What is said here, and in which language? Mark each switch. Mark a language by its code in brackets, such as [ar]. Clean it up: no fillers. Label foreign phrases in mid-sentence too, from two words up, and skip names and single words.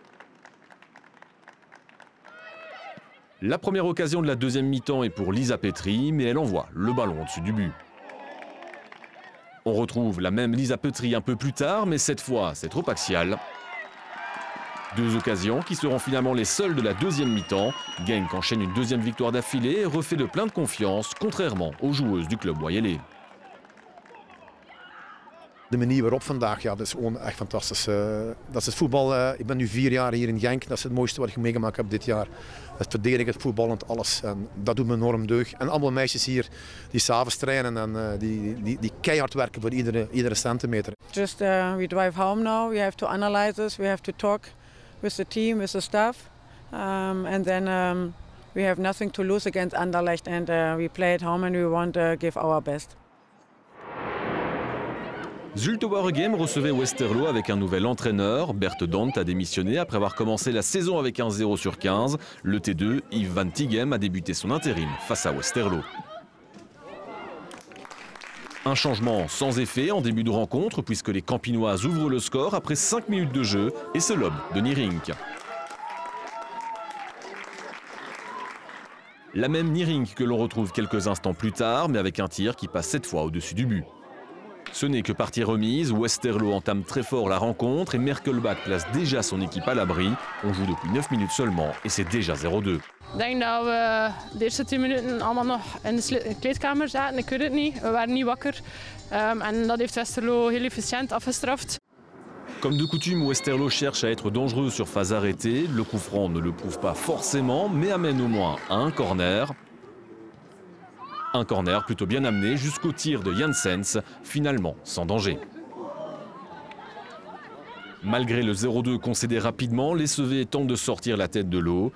[fr] La première occasion de la deuxième mi-temps est pour Lisa Petry, mais elle envoie le ballon au-dessus du but. On retrouve la même Lisa Petry un peu plus tard, mais cette fois, c'est trop axial. 2 occasions qui seront finalement les seules de la deuxième mi-temps. Genk enchaîne une deuxième victoire d'affilée et refait de plein de confiance, contrairement aux joueuses du club Wayelé. [nl] De manier waarop vandaag, ja, dat is gewoon echt fantastisch. Dat is het voetbal. Ik ben nu 4 jaar hier in Genk. Dat is het mooiste wat ik meegemaakt heb dit jaar. Het verdedigen, het voetballend, alles. En dat doet me enorm deugd. En allemaal meisjes hier die s'avonds trainen en die keihard werken voor iedere centimeter. [en] Just we drive home now. We have to analyze this. We have to talk with the team, with the staff, and then we have nothing to lose against Anderlecht, and we play at home and we want to give our best. [fr] Zulte Waregem recevait Westerlo avec un nouvel entraîneur. Bert Dont a démissionné après avoir commencé la saison avec un 0 sur 15. Le T2, Yves Van Tighem, a débuté son intérim face à Westerlo. Un changement sans effet en début de rencontre puisque les Campinoises ouvrent le score après 5 minutes de jeu et ce lob de Nierink. La même Nierink que l'on retrouve quelques instants plus tard mais avec un tir qui passe cette fois au-dessus du but. Ce n'est que partie remise, Westerlo entame très fort la rencontre et Merkelbach place déjà son équipe à l'abri. On joue depuis 9 minutes seulement et c'est déjà 0-2. [nl] Ik denk dat we de eerste 10 minuten allemaal nog in de kleedkamer zaten. Ik weet het niet. We waren niet wakker. En dat heeft Westerlo heel efficiënt afgestraft. [fr] Comme de coutume, Westerlo cherche à être dangereux sur phase arrêtée. Le coup franc ne le prouve pas forcément, mais amène au moins à un corner. Un corner plutôt bien amené jusqu'au tir de Janssens, finalement sans danger. Malgré le 0-2 concédé rapidement, les Sevets tentent de sortir la tête de l'eau.